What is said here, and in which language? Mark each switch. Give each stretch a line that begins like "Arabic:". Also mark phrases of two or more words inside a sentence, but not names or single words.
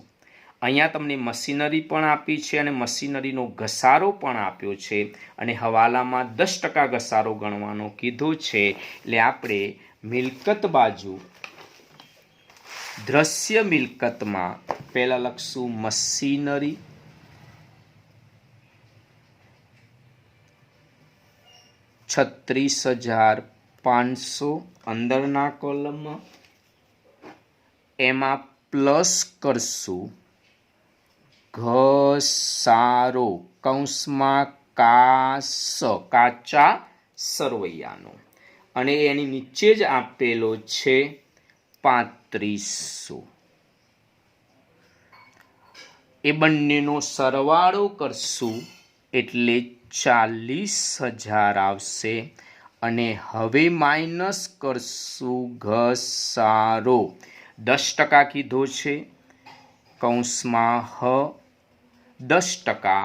Gujarati: અહીંયા તમને મશીનરી પણ આપી છે અને મશીનરીનો ઘસારો પણ આપ્યો છે અને હવાલામાં 10% ઘસારો ગણવાનો કીધો છે. એટલે આપણે મિલકત બાજુ દ્રશ્ય મિલકતમાં પહેલાં લખશું મશીનરી, 36,500 અંદરના કૉલમમાં એમાં પ્લસ કરશું ઘસારો કૌંસમાં કાચા સરવૈયાનો અને એની નીચે જ આપેલો છે 3500. એ બંનેનો સરવાળો કરશું એટલે 40,000 આવશે અને હવે માઇનસ કરશું ઘસારો 10% કીધો છે કૌંસમાં હ 10%.